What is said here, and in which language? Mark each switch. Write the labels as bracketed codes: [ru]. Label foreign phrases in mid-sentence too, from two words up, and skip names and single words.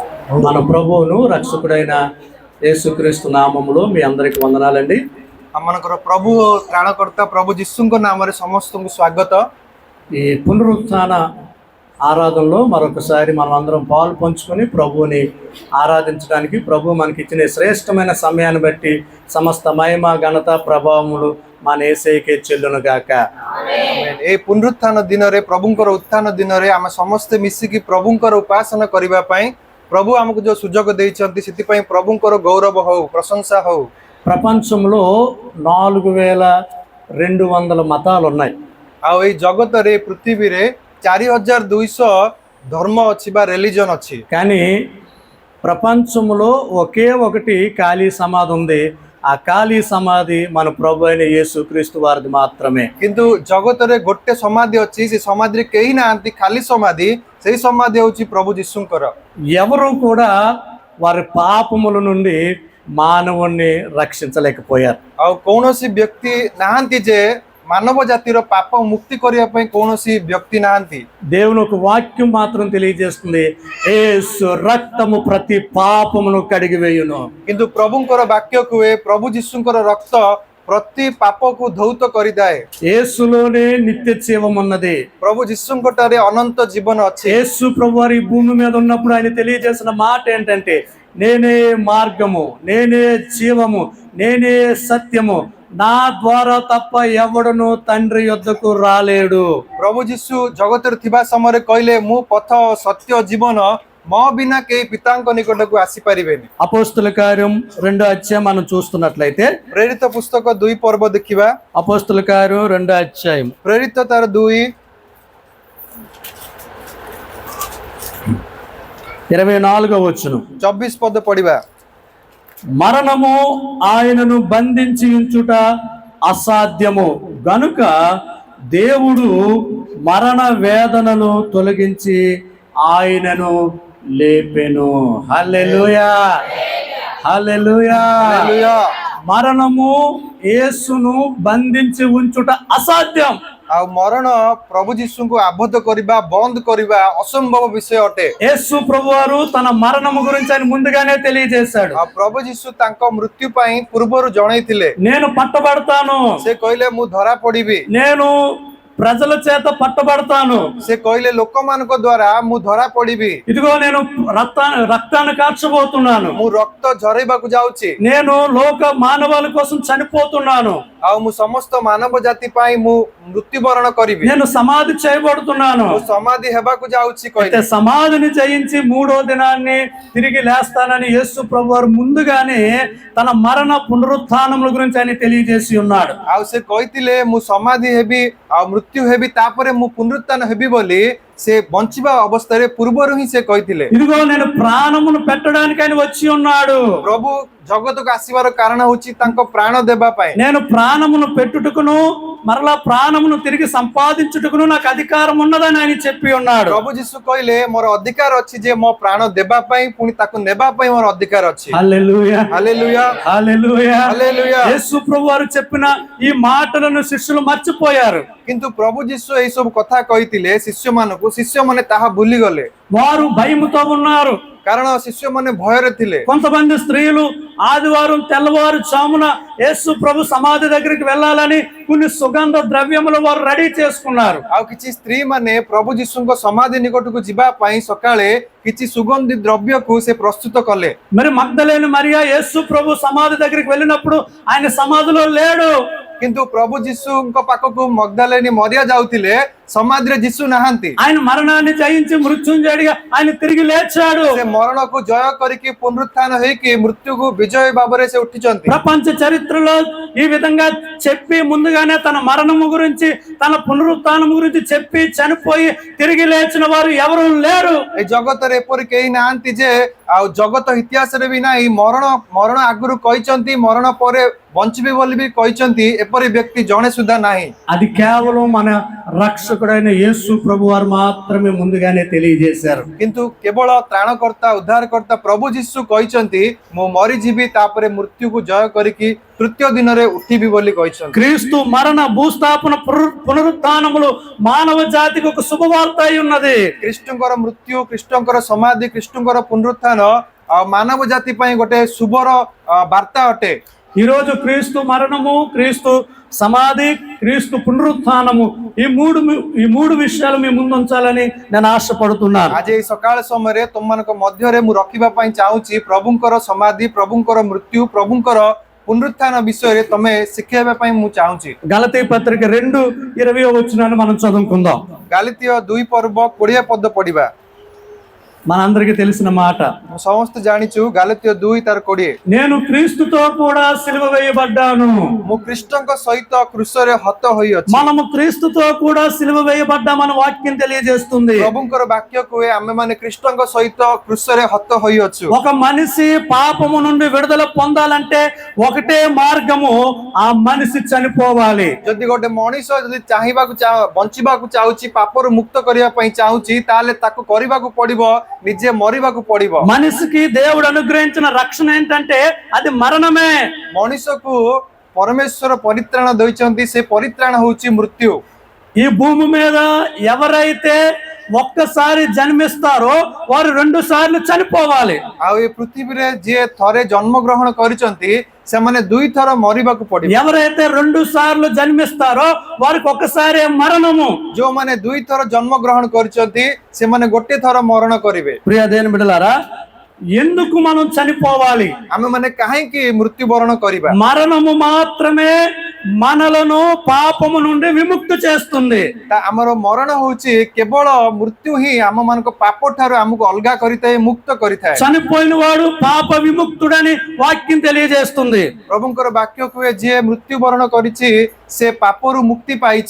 [te] మన ప్రభువును రక్షకుడైన యేసుక్రీస్తు నామములో మీ అందరికి వందనాలండి. [or] ଆମମାନଙ୍କର ପ୍ରଭୁ ତ୍ରାଣକର୍ତ୍ତା ପ୍ରଭୁ ଯୀଶୁଙ୍କ ନାମରେ ସମସ୍ତଙ୍କୁ ସ୍ୱାଗତ। [te] ఈ పునరుత్థాన ఆరాధనలో మరొకసారి మనం అందరం పాలు పంచుకొని ప్రభువుని ఆరాధించడానికి ప్రభు మనకి ఇచ్చిన శ్రేష్టమైన సమయాన్ని బట్టి సమస్త మహిమ ఘనత ప్రభావములు మన యేసయ్యకే చెల్లును గాక। [or] ଏ ପୁନରୁତ୍ଥାନ ଦିନରେ ପ୍ରଭୁଙ୍କର ଉତ୍ଥାନ ଦିନରେ ଆମେ ସମସ୍ତେ ମିଶିକି ପ୍ରଭୁଙ୍କର ଉପାସନା କରିବା ପାଇଁ ప్రభు ଆମକୁ ଯୋଉ ସୁଯୋଗ ଦେଇଛନ୍ତି ସେଥିପାଇଁ ପ୍ରଭୁଙ୍କର ଗୌରବ ହଉ, ପ୍ରଶଂସା ହଉ। [te] ప్రపంచంలో 4200 మతాలు ఉన్నాయి। [or] ଆଉ ଏଇ ଜଗତରେ ପୃଥିବୀରେ 4200 ଧର୍ମ ଅଛି ବା ରିଲିଜନ୍ ଅଛି। [te] కానీ ప్రపంచంలో ఒకే ఒకటి ఖాళీ సమాధి ఉంది। ఆ ఖాళీ సమాధి మన ప్రభు అయిన యేసుక్రీస్తు వారిది మాత్రమే। [or] କିନ୍ତୁ ଜଗତରେ ଗୋଟେ ସମାଧି ଅଛି, ସେ ସମାଧିରେ କେହି ନାହାନ୍ତି, ଖାଲି ସମାଧି। ସେଇ ସମାଧି ହେଉଛି ପ୍ରଭୁ ଯୀଶୁଙ୍କର। [te] ఎవరు కూడా వారి పాపముల నుండి మానవుణ్ణి రక్షించలేకపోయారు। [or] ଆଉ କୌଣସି ବ୍ୟକ୍ତି ନାହାନ୍ତି ଯେ ମାନବ ଜାତିର ପାପ ମୁକ୍ତି କରିବା ପାଇଁ କୌଣସି ବ୍ୟକ୍ତି ନାହାନ୍ତି। [te] దేవుని ఒక వాక్యం మాత్రం తెలియజేస్తుంది, యేసు రక్తము ప్రతి పాపమును కడిగివేయును। [or] କିନ୍ତୁ ପ୍ରଭୁଙ୍କର ବାକ୍ୟ କୁହେ ପ୍ରଭୁ ଯୀଶୁଙ୍କର ରକ୍ତ ପ୍ରତି ପାପକୁ ଧୌତ କରିଥାଏ। [te] యేసులోనే నిత్య జీవం ఉన్నది। [or] ପ୍ରଭୁ ଯୀଶୁଙ୍କ ଠାରେ ଅନନ୍ତ ଜୀବନ ଅଛି। [te] యేసు ప్రభు వారి భూమి మీద ఉన్నప్పుడు ఆయన తెలియజేసిన మాట ఏంటంటే, నేనే మార్గము, నేనే జీవము, నేనే సత్యము, నా ద్వారా తప్ప ఎవడును తండ్రి యొద్దకు రాలేడు। [or] ପ୍ରଭୁ ଯୀଶୁ ଜଗତରେ ଥିବା ସମୟରେ କହିଲେ, ମୁଁ ପଥ ସତ୍ୟ ଜୀବନ, ମୋ ବିନା କେହି ପିତାଙ୍କ ନିକଟକୁ ଆସିପାରିବେନି। [te] అపోస్తల కార్యం 2వ అధ్యాయం మనం చూస్తున్నట్లయితే, [or] ପ୍ରେରିତ ପୁସ୍ତକ 2 ପର୍ବ ଦେଖିବା। [te] అపోస్తల కార్యం 2వ అధ్యాయం [or] ପ୍ରେରିତ ତାର 2 [te] 24వ వచనం [or] 24 ପଦ ପଢିବା। [te] మరణము ఆయనను బంధించి ఉంచుట అసాధ్యము గనుక దేవుడు మరణ వేదనను తొలగించి ఆయనను లేపెను। హల్లెలూయా, హల్లెలూయా, హల్లెలూయా। మరణము యేసును బంధించి ఉంచుట అసాధ్యం। [or] ଆଉ ମରଣ ପ୍ରଭୁ ଯୀଶୁଙ୍କୁ ଆବଦ୍ଧ କରିବା, ବନ୍ଦ କରିବା ଅସମ୍ଭବ ବିଷୟ ଅଟେ। [te] యేసు ప్రభువారు తన మరణము గురించి ఆయన ముందుగానే తెలియజేశాడు। [or] ଆଉ ପ୍ରଭୁ ଯୀଶୁ ତାଙ୍କ ମୃତ୍ୟୁ ପାଇଁ ପୂର୍ବରୁ ଜଣେଇଥିଲେ। [te] నేను పట్టబడతాను, [or] ସେ କହିଲେ ମୁଁ ଧରା ପଡିବି। [te] నేను ప్రజల చేత పట్టబడతాను, [or] ସେ କହିଲେ ଲୋକମାନଙ୍କ ଦ୍ୱାରା ମୁଁ ଧରା ପଡିବି। [te] ఇదిగో నేను రక్తాన్ని కార్చబోతున్నాను, [or] ମୁଁ ରକ୍ତ ଝରେଇବାକୁ ଯାଉଛି। [te] నేను లోక మానవాళి కోసం చనిపోతున్నాను, [or] ଆଉ ମୁଁ ସମସ୍ତ ମାନବ ଜାତି ପାଇଁ ମୁଁ ମୃତ୍ୟୁବରଣ କରିବି। [te] నేను సమాధి చేయబడుతున్నాను, [or] ମୁଁ ସମାଧି ହେବାକୁ ଯାଉଛି [te] అయితే [or] କହିଲେ। [te] సమాధిని జయించి 3వ దినాన్ని తిరిగి లేస్తానని యేసు ప్రభువారు ముందుగానే తన మరణ పునరుత్థానముల గురించి ఆయన తెలియజేసి ఉన్నాడు। [or] ଆଉ ସେ କହିଥିଲେ ମୁଁ ସମାଧି ହେବି, ଆଉ ମୃତ୍ୟୁ ହେବି, ତାପରେ ମୁଁ ପୁନରୁତ୍ଥାନ ହେବି ବୋଲି ସେ ବଞ୍ଚିବା ଅବସ୍ଥାରେ ପୂର୍ବରୁ ହିଁ ସେ କହିଥିଲେ। [te] ఇదిగో నేను ప్రాణమును పెట్టడానికి ఆయన వచ్చి ఉన్నాడు। [or] ପ୍ରଭୁ ଜଗତକୁ ଆସିବାର କାରଣ ହଉଛି ତାଙ୍କ ପ୍ରାଣ ଦେବା ପାଇଁ। [te] నేను ప్రాణమును పెట్టుటకును మరలా ప్రాణమును తిరిగి సంపాదించుటకును నాకు అధికారం ఉన్నదని ఆయన చెప్పి ఉన్నాడు। [or] ପ୍ରଭୁ ଯୀଶୁ କହିଲେ ମୋର ଅଧିକାର ଅଛି ଯେ ମୋ ପ୍ରାଣ ଦେବା ପାଇଁ ପୁଣି ତାକୁ ନେବା ପାଇଁ ମୋର ଅଧିକାର ଅଛି। [te] హల్లెలూయా, హల్లెలూయా, హల్లెలూయా, హల్లెలూయా। యేసు ప్రభువారు చెప్పిన ఈ మాటలను శిష్యులు మర్చిపోయారు। [or] କିନ୍ତୁ ପ୍ରଭୁ ଯୀଶୁ ଏଇ ସବୁ କଥା କହିଥିଲେ ଶିଷ୍ୟମାନଙ୍କୁ, ଶିଷ୍ୟମାନେ ତାହା ଭୁଲିଗଲେ। [te] వారు భయముతో ఉన్నారు, [or] କାରଣ ଶିଷ୍ୟମାନେ ଭୟରେ ଥିଲେ। [te] కొంతమంది స్త్రీలు ఆదివారం తెల్లవారు చామున యేసు ప్రభు సమాధి దగ్గరికి వెళ్ళాలని కొన్ని సుగంధ ద్రవ్యములు వారు రెడీ చేసుకున్నారు। [or] ଆଉ କିଛି ସ୍ତ୍ରୀ ମାନେ ପ୍ରଭୁ ଯୀଶୁଙ୍କ ସମାଧି ନିକଟକୁ ଯିବା ପାଇଁ ସକାଳେ କିଛି ସୁଗନ୍ଧି ଦ୍ରବ୍ୟକୁ ସେ ପ୍ରସ୍ତୁତ କଲେ। [te] మరి మగ్దలేని మరియా యేసు ప్రభు సమాధి దగ్గరికి వెళ్ళినప్పుడు ఆయన సమాధిలో లేడు। [or] କିନ୍ତୁ ପ୍ରଭୁ ଯୀଶୁଙ୍କ ପାଖକୁ ମଗ୍ଦଲେନୀ ମରିଆ ଯାଉଥିଲେ, ସମାଧିରେ ଯୀଶୁ ନାହାନ୍ତି। [te] ఆయన మరణాన్ని జయించి మృత్యుంజయుడిగా ఆయన తిరిగి లేచాడు। [or] ସେ ମరణକୁ ଜୟ କରିକି ପୁନରୁତ୍ଥାନ ହେଇକି ମୃତ୍ୟୁକୁ ବିଜୟ ଭାବରେ ସେ ଉଠିଛନ୍ତି। [te] ప్రపంచ చరిత్రలో ఈ విధంగా చెప్పి ముందుగానే తన మరణము గురించి, తన పునరుత్థానము గురించి చెప్పి చనిపోయి తిరిగి లేచిన వారు ఎవరు లేరు। [or] ଏ ଜଗତରେ ଏପରି କେହି ନାହାନ୍ତି ଯେ, ଆଉ ଜଗତ ଇତିହାସରେ ବି ନାହିଁ, ମରଣ ଆଗରୁ କହିଛନ୍ତି, ମରଣ ପରେ ବଞ୍ଚିବି ବୋଲି ବି କହିଛନ୍ତି, ଏପରି ବ୍ୟକ୍ତି ଜଣେ ସୁଦ୍ଧା ନାହିଁ। [te] అది కేవలం మన రక్షకుడు రక్షకుడైన యేసు ప్రభు వారు మాత్రమే ముందుగానే తెలియజేశారు. [or] କିନ୍ତୁ କେବଳ ତ୍ରାଣକର୍ତ୍ତା ଉଦ୍ଧାରକର୍ତ୍ତା ପ୍ରଭୁ ଯୀଶୁ କହିଛନ୍ତି ମୁଁ ମରିଯିବି ତାପରେ ମୃତ୍ୟୁକୁ ଜୟ କରିକି ତୃତୀୟ ଦିନରେ ଉଠିବି ବୋଲି କହିଛନ୍ତି। [te] క్రీస్తు మరణ భూస్థాపన పునరుత్థానములు మానవ జాతికి ఒక శుభవార్త అయి ఉన్నది. [or] ଖ୍ରୀଷ୍ଟଙ୍କର ମୃତ୍ୟୁ, ଖ୍ରୀଷ୍ଟଙ୍କର ସମାଧି, ଖ୍ରୀଷ୍ଟଙ୍କର ପୁନରୁତ୍ଥାନ ମାନବ ଜାତି ପାଇଁ ଗୋଟେ ଶୁଭର ବାର୍ତ୍ତା ଅଟେ। [te] ఈ రోజు క్రీస్తు మరణము, క్రీస్తు సమాధి, క్రీస్తు పునరుత్థానము ఈ మూడు విషయాలు మీ ముందు ఉంచాలని నేను ఆశపడుతున్నాను. [or] ଆଜି ଏଇ ସକାଳ ସମୟରେ ତୁମମାନଙ୍କ ମଧ୍ୟରେ ମୁଁ ରଖିବା ପାଇଁ ଚାହୁଁଛି ପ୍ରଭୁଙ୍କର ସମାଧି, ପ୍ରଭୁଙ୍କର ମୃତ୍ୟୁ, ପ୍ରଭୁଙ୍କର ପୁନରୁତ୍ଥାନ ବିଷୟରେ ତମେ ଶିଖେଇବା ପାଇଁ ମୁଁ ଚାହୁଁଛି। [te] గలతీ పత్రిక 2:20 మనం చదువుకుందాం. [or] ଗାଲାତୀୟ 2 ପର୍ବ 20 ପଦ ପଢିବା। [te] మనందరికీ తెలిసిన మాట. [or] ସମସ୍ତେ ଜାଣିଛୁ ଗାଲାତୀୟ 2 ତାର 20। [te] నేను క్రీస్తుతో కూడా సిలువ వేయబడ్డాను, [or] ମୁଁ ଖ୍ରୀଷ୍ଟଙ୍କ ସହିତ କ୍ରୁଶରେ ହତ ହୋଇଅଛି। [te] మనము క్రీస్తుతో కూడా సిలువ వేయబడ్డామని వాక్యం తెలియజేస్తుంది. [or] ପ୍ରଭୁଙ୍କର ବାକ୍ୟ କୁହେ ଆମେମାନେ ଖ୍ରୀଷ୍ଟଙ୍କ ସହିତ କ୍ରୁଶରେ ହତ ହୋଇଅଛୁ। [te] ఒక మనిషి పాపము నుండి విడుదల పొందాలంటే ఒకటే మార్గము, ఆ మనిషి చనిపోవాలి. [or] ଯଦି ଗୋଟେ ମଣିଷ ଯଦି ବଞ୍ଚିବାକୁ ଚାହୁଁଛି, ପାପରୁ ମୁକ୍ତ କରିବା ପାଇଁ ଚାହୁଁଛି, ତାହେଲେ ତାକୁ କରିବାକୁ ପଡିବ, ନିଜେ ମରିବାକୁ ପଡିବ। [te] మనిషికి దేవుడు అనుగ్రహించిన రక్షణ ఏంటంటే అది మరణమే. [or] ମଣିଷକୁ ପରମେଶ୍ୱର ପରିତ୍ରାଣ ଦେଇଛନ୍ତି, ସେ ପରିତ୍ରାଣ ହଉଛି ମୃତ୍ୟୁ। [te] ఈ భూమి మీద ఎవరైతే ఒక్కసారి జన్మిస్తారో వారు 2 సార్లు చనిపోవాలి. [or] ଆଉ ଏ ପୃଥିବୀରେ ଯିଏ ଥରେ ଜନ୍ମଗ୍ରହଣ କରିଛନ୍ତି ସେମାନେ 2 ଥର ମରିବାକୁ ପଡିବ। [te] ఎవరైతే 2 సార్లు జన్మిస్తారో వారికి ఒక్కసారి మరణము। [or] ଯୋଉମାନେ 2 ଥର ଜନ୍ମଗ୍ରହଣ କରିଛନ୍ତି ସେମାନେ ଗୋଟେ ଥର ମରଣ କରିବେ। [te] ప్రియ దేవుని బిడ్డలారా, ఎందుకు మనం చనిపోవాలి? [or] ଆମେମାନେ କାହିଁକି ମୃତ୍ୟୁବରଣ କରିବା? [te] మరణము మాత్రమే మనలను పాపము నుండి విముక్తి చేస్తుంది. [or] ଆମର ମରଣ ହଉଛି କେବଳ ମୃତ୍ୟୁ ହିଁ ଆମମାନଙ୍କ ପାପ ଠାରୁ ଆମକୁ ଅଲଗା କରିଥାଏ, ମୁକ୍ତ କରିଥାଏ। [te] చనిపోయిన వాడు పాప విముక్తుడని వాక్యం తెలియజేస్తుంది. [or] ପ୍ରଭୁଙ୍କର ବାକ୍ୟ କୁହେ ଯିଏ ମୃତ୍ୟୁବରଣ କରିଛି ସେ ପାପରୁ ମୁକ୍ତି ପାଇଛି।